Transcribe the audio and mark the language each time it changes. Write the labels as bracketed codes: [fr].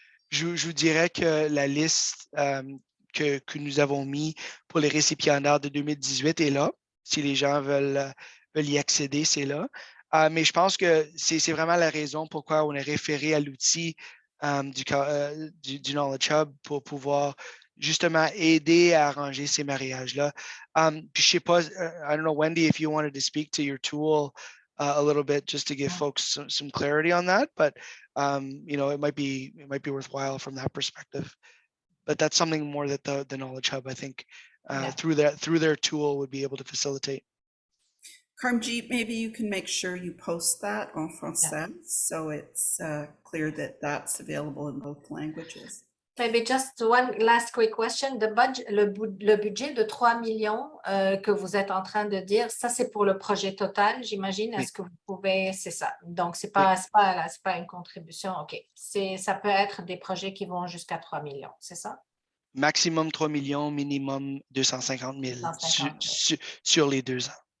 [fr] Je vous dirais que la liste que nous avons mis pour les récipiendaires de 2018 est là. Si les gens veulent y accéder, c'est là. Mais je pense que c'est vraiment la raison pourquoi on est référé à l'outil du Knowledge Hub pour pouvoir justement aider à arranger ces mariages-là. Puis je sais pas, [en] I don't know, Wendy, if you wanted to speak to your tool a little bit just to give folks some clarity on that, but it might be worthwhile from that perspective. But that's something more that the Knowledge Hub, I think, through their tool would be able to facilitate. Karmjeet, maybe you can make sure you post that [fr] en français, [en] so it's clear that that's available in both languages. Maybe just one last quick question. [fr] Le budget de 3 millions que vous êtes en train de dire, ça c'est pour le projet total, j'imagine. Est-ce que vous pouvez, c'est ça. Donc c'est pas une contribution. OK. Ça peut être des projets qui vont jusqu'à 3 millions, c'est ça? Maximum 3 millions, minimum 250 000 sur les 2 ans.